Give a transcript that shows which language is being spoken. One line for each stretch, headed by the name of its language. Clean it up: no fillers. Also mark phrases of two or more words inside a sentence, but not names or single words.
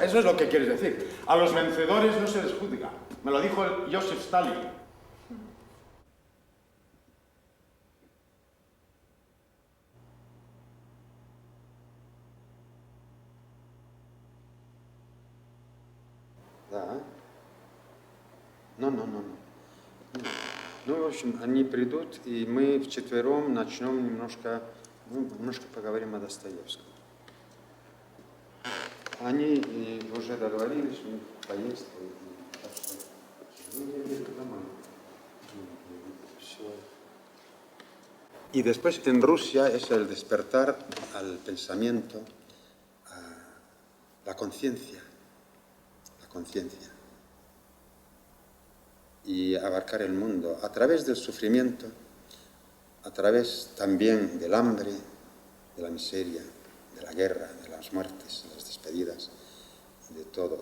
Spanish: Eso es lo que quieres decir. A los vencedores no se les juzga. Me lo dijo Joseph Stalin.
Russian: Да.
Spanish: No.
Russian: Ну, в общем, они придут, и мы вчетвером начнем немножко поговорим о Достоевском. Они уже договорились, у них поездка.
Spanish: Y después en Rusia es el despertar al pensamiento, a la conciencia. Y abarcar el mundo a través del sufrimiento, a través también del hambre, de la miseria, de la guerra, de las muertes, de las despedidas, de todo.